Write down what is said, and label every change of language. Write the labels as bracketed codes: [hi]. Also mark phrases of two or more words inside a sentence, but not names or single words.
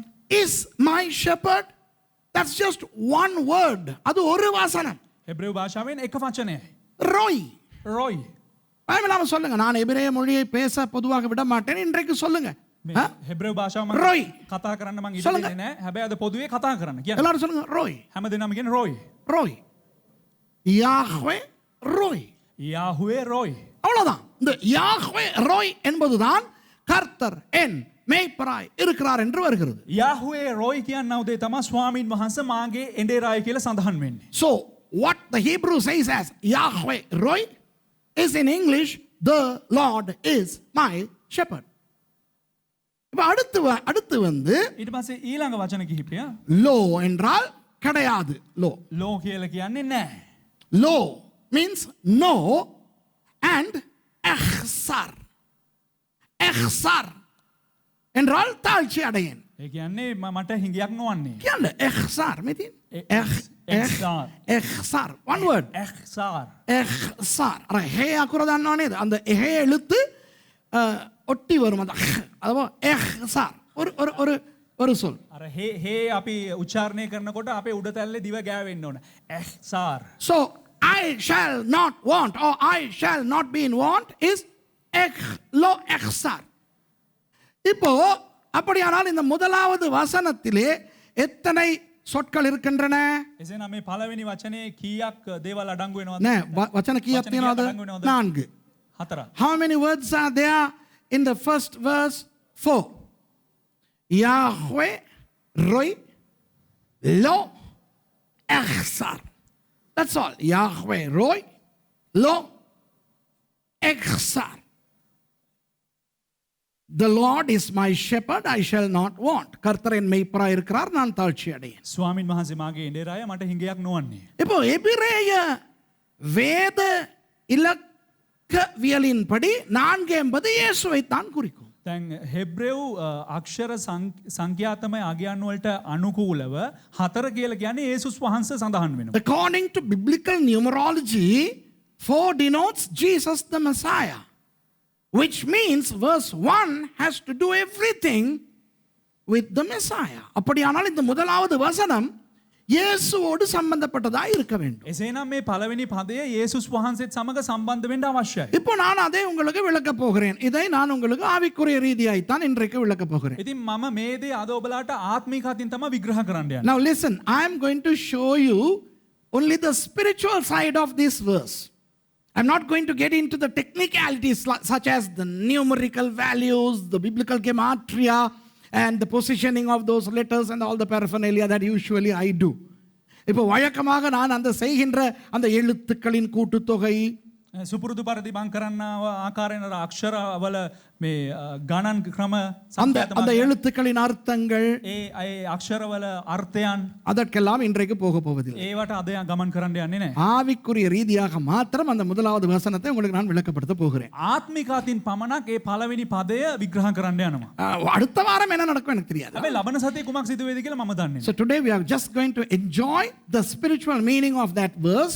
[en] Is my shepherd? That's just one word. [ta] அது ஒரு வசனம். [si] எபிரேய பாஷாවෙන් එක වචනයයි. [ta] ரோய். ரோய். பயமில்லாம சொல்லுங்க. நான் எபிரேய மொழியை பேச பொதுவாக விட மாட்டேன். இன்றைக்கு சொல்லுங்க. [si] හෙබ්‍රේව භාෂාව [ta] ரோய். [si] කතා කරන්න මම ඉඩ දෙන්නේ නැහැ. හැබැයි අද පොදුවේ කතා කරන්න කියන්නේ. [ta] எல்லாரும் சொல்லுங்க ரோய். [si] හැමදෙනාම කියන්නේ ரோய். [ta] ரோய். யாஹ்வே ரோய். யாஹ்வே ரோய். அவ்வளவுதான். இந்த யாஹ்வே ரோய் என்பதுதான் கர்த்தர் என் மேய்ப்பராய் இருக்கிறார் என்று வருகிறது. [si] යහුවේ රොයි කියන්න උදේ තමා ස්වාමීන් වහන්සේ මාගේ එඬේරාය කියලා සඳහන් වෙන්නේ. [en] So what the Hebrew says as Yahweh Roy is in English, the Lord is my shepherd. [ta] இப்ப அடுத்து வந்து [si] ඊට පස්සේ ඊළඟ වචන කිහිපය [ta] லோ என்றால் கிடையாது. லோ [si] ලෝ කියලා කියන්නේ නැහැ. [en] லோ means no and ehsar. [ta] ehsar என்றால் தாழ்ச்சி அடையேன். [si] ඒ කියන්නේ මට හිඟයක් නොවන්නේ. කියන්නේ ehsar මෙතින් ehsar [en] one word [si] එහ්සාර්. ehsar අර හේ අකුර දන්නව නේද? [ta] அந்த ஹே எழுத்து ஒட்டி வரும் அந்த அதுவோ ehsar ஒரு ஒரு ஒரு ஒரு சொல். [si] අර හේ අපි උච්චාරණය කරනකොට අපේ උඩ තැල්ලේ දිව ගෑවෙන්න ඕන. එහ්සාර්. [en] So I shall not want or I shall not be in want is lo ehsar. [ta] இப்போ அப்படியானால் இந்த முதலாவது வசனத்திலே எத்தனை சொற்கள் இருக்கின்றன? [si] එසේනම් මේ පළවෙනි වචනේ කීයක් දේවල් අඩංගු වෙනවද? නෑ වචන කීයක් තියෙනවද? 4. 4. [en] How many words are there in the first verse? 4. Yahweh Roy Lo Ehsar. That's all. Yahweh Roy Lo Ehsar. The Lord is my shepherd, I shall not want. [ta] கர்த்தர் என் மேய்ப்பராய் இருக்கிறார், நான் தாழ்ச்சி அடையேன். [si] ස්වාමීන් වහන්සේ මාගේ එඬේරාය මට හිඟයක් නොවන්නේ. [ta] இப்போ எபிரேய வேத இலக்கவியலின்படி 4 என்பது இயேசுவை தான் குறிக்கும். [si] දැන් හෙබ්‍රෙව් අක්ෂර සංඛ්‍යාතමය අගයන් වලට අනුකූලව 4 කියලා කියන්නේ යේසුස් වහන්සේ සඳහන් වෙනවා. [en] According to biblical numerology, 4 denotes Jesus the Messiah. Which means verse 1 has to do everything with the Messiah. [ta] அப்படியானால் இந்த முதலாவது வசனம் இயேசுவோடு சம்பந்தப்பட்டதாக இருக்க வேண்டும். [si] එසේනම් මේ පළවෙනි පදය යේසුස් වහන්සේත් සමග සම්බන්ධ වෙන්න අවශ්‍යයි. [ta] இப்போ நான் அதை உங்களுக்கு விளக்க போகிறேன். இதை நான் உங்களுக்கு ஆவிக்குரிய ரீதியாய் தான் இன்றைக்கு விளக்க போகிறேன். [si] ඉතින් මම මේ දේ අද ඔබලාට ආත්මික අතින් තමයි විග්‍රහ කරන්න යන්නේ. [en] Now listen, I am going to show you only the spiritual side of this verse. I'm not going to get into the technicalities such as the numerical values, the biblical gematria, and the positioning of those letters and all the paraphernalia that usually I do. [ta] இப்போ வழக்கமாக நான் அந்த செய்கின்ற அந்த எழுத்துக்களின் கூட்டுத்தொகை [si] සුපුරුදු පරිදි මං කරන්න ආකාරයෙන් අක්ෂරවල මේ ගණන් ක්‍රම [ta] அந்த எழுத்துக்களின் அர்த்தங்கள் [si] ඒ අක්ෂරවල අර්ථයන් [ta] அதற்கெல்லாம் இன்றைக்கு போக போவதில்லை. [si] ඒවට අද ගමන් කරන්න යන්නේ නැහැ. [ta] ஆவிக்குரிய ரீதியாக மாத்திரம் அந்த முதலாவது வசனத்தை உங்களுக்கு நான் விளக்கப்படுத்த போகிறேன். [si] ආත්මික අතින් පමණක් ඒ පළවෙනි පදය විග්‍රහ කරන්න යනවා. [ta] அடுத்த வாரம் என்ன நடக்கும் எனக்கு தெரியாது. [si] හැබැයි ලබන සතියේ කුමක් සිදු වේද කියලා මම දන්නේ [en] So today we are just going to enjoy the spiritual meaning of that verse.